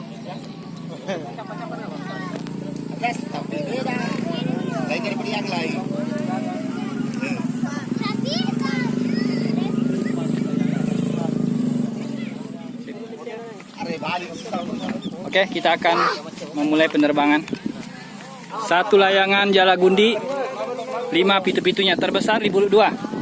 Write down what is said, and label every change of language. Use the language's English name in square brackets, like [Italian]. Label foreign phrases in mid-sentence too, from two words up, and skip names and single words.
[Indonesian] Yes, tapi beda. Lain daripada yang lain. Oke, kita akan memulai penerbangan. 1 layangan Jalagundi, 5 pitu-pitunya terbesar di Bulu 2.